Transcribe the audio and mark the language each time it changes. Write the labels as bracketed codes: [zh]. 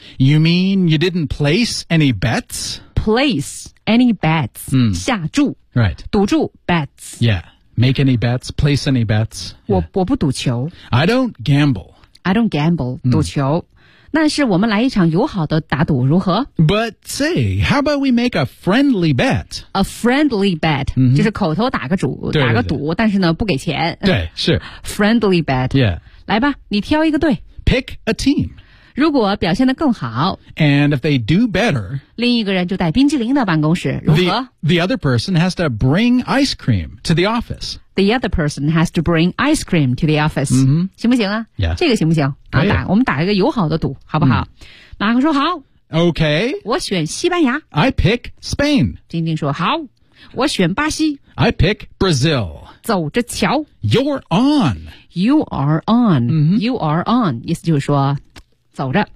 [en] You mean you didn't place any bets? Place any bets、嗯、 [zh] 下注 [en] Right [zh] 赌注 bets [en] Yeah Make any bets Place any bets、yeah. [zh] 我不赌球 [en] I don't gamble、 [zh] 嗯、赌球但是我们来一场友好的打赌如何 [en] But say, how about we make a friendly bet? A friendly bet,、 mm-hmm. [zh] 就是口头打个赌打个赌但是呢不给钱。对是。 [en] Friendly bet. Yeah. [zh] 来吧你挑一个队。 [en] Pick a team. [zh] 如果表现得更好。 [en] And if they do better. [zh] 另一个人就带冰淇淋到办公室如何 [en] the other person has to bring ice cream to the office. The other person has to bring ice cream to the office.、 Mm-hmm. [zh] 行不行啊、 [en] yeah. [zh] 这个行不行、啊、打我们打一个友好的赌好不好、mm. 马克说好。 [en] OK. [zh] 我选西班牙。 [en] I pick Spain. [zh] 丁丁说好。我选巴西。 [en] I pick Brazil. [zh] 走着瞧。 [en] You're on. You are on.、 Mm-hmm. You are on. [zh] 意思就是说走着。